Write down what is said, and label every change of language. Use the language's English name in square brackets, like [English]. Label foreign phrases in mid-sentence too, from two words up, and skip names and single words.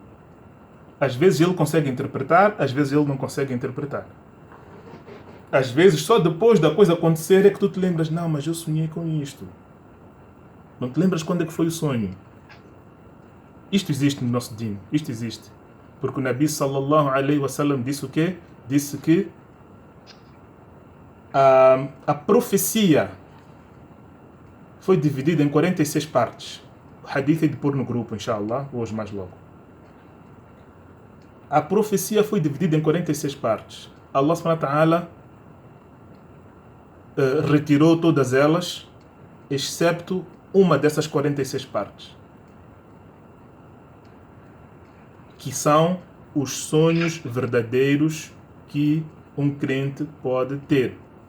[Portuguese] Às vezes ele consegue interpretar, às vezes ele não consegue interpretar. Às vezes só depois da coisa acontecer é que tu te lembras, não, mas eu sonhei com isto. Não te lembras quando é que foi o sonho? Isto existe no nosso din, isto existe. Porque o Nabi [Arabic] صلى الله عليه وسلم [Portuguese] disse o quê? Disse que a profecia foi dividida em 46 partes. O hadith é de pôr no grupo, inshallah, hoje mais logo. A profecia foi dividida em 46 partes. [Arabic] الله سبحانه وتعالى [Portuguese] retirou todas elas, excepto uma dessas 46 partes, que são os sonhos verdadeiros que um crente pode ter.